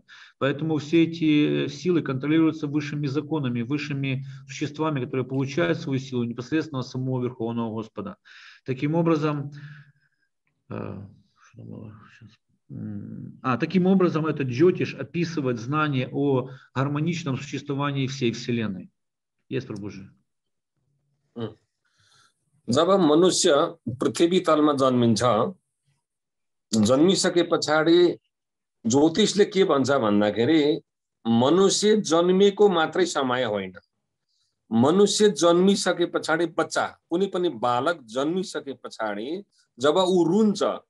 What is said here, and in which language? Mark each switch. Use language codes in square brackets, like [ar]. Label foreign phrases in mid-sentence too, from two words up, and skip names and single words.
[ru] Поэтому все эти силы контролируются высшими законами, высшими существами, которые получают свою силу непосредственно от самого Верховного Господа. Таким образом, этот Джотиш описывает знание о гармоничном существовании всей Вселенной. Есть, Прабхуджи. [ne] जब मनुष्य पृथ्वी तलमा जन्मिन्छ जन्मिसके पछाडि ज्योतिषले के भन्छ भन्दाखेरि मनुष्य जन्मेको मात्रै समय होइन मनुष्य जन्मिसके पछाडि बच्चा कुनै पनि बालक जन्मिसके पछाडि जब उ रुन्छ